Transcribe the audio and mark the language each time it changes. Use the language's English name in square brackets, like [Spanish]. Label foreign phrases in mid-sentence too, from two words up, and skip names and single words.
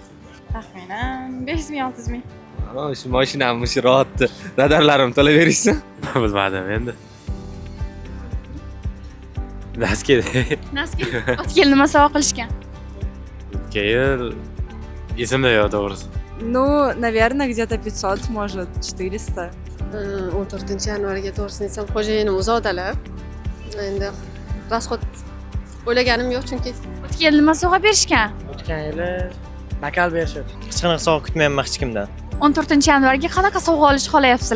[Uzbek] Taxminan 500 ming, 600 ming. Shu mashinamni shu rohatni radarlarim to'laverishsin. Bilmadim endi. Naski. Naski. O'tgan yil nima sovg'a qilishgan? O'tgan yil esimda yo'q to'g'risi. [Russian] Ну, наверное, где-то 500, может, 400. [Uzbek] 14-yanvarga to'g'risini aytsam, xo'jayinim uzoqdalar. Endi rasxod o'ylaganim yo'q chunki O'tgan yil nima sovg'a berishgan? O'tgan yili nakal berishdi. Hech qanaqa sovg'a kutmayapman hech kimdan. 14-yanvarga qanaqa sovg'a olishni xohlayapsizlar?